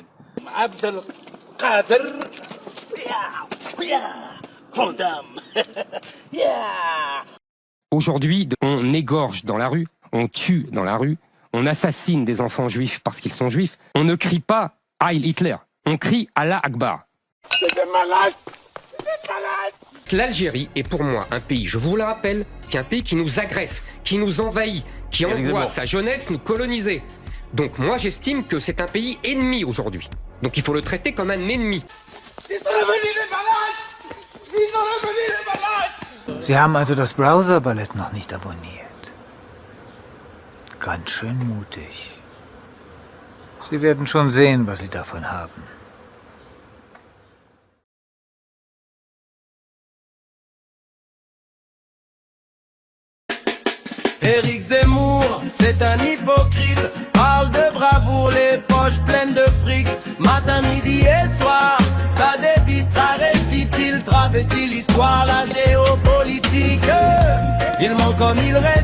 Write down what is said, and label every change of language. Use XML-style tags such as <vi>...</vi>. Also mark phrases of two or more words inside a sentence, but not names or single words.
<fr>عبد القادر Aujourd'hui, on égorge dans la rue, on tue dans la rue, on assassine des enfants juifs parce qu'ils sont juifs. On ne crie pas</fr> <de>Heil Hitler,</de> <fr>on crie</fr> <ar>الله أكبر.</ar> <fr>C'est des malades, c'est des malades. L'Algérie est pour moi un pays, je vous le rappelle, qui est un pays qui nous agresse, qui nous envahit, qui envoie sa jeunesse nous coloniser. Donc moi j'estime que c'est un pays ennemi aujourd'hui. Donc il faut le traiter comme un ennemi. Ils sont revenus les malades! Ils sont revenus les malades!</fr> <de>Sie haben also das Browser-Ballett noch nicht abonniert. Ganz schön mutig. Sie werden schon sehen, was Sie davon haben.</de> <fr>Éric Zemmour, c'est un hypocrite, parle de bravoure, les poches pleines de fric, matin, midi et soir, ça débite, ça récite, il travestit l'histoire, la géopolitique, il ment comme il</fr>